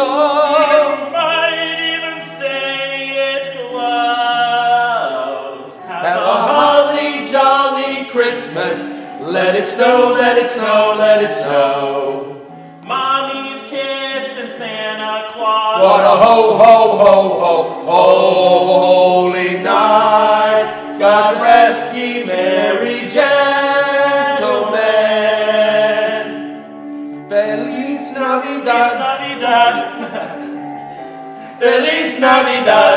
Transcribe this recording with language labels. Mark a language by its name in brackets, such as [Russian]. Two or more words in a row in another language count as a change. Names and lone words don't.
[English] You might even say it glows. Have a holly jolly Christmas. Let it snow, let it snow, let it snow. Mommy's kiss and Santa Claus. What a ho, ho, ho, ho, holy night. God rest ye merry gentlemen. [Spanish] Feliz Navidad. Feliz Navidad.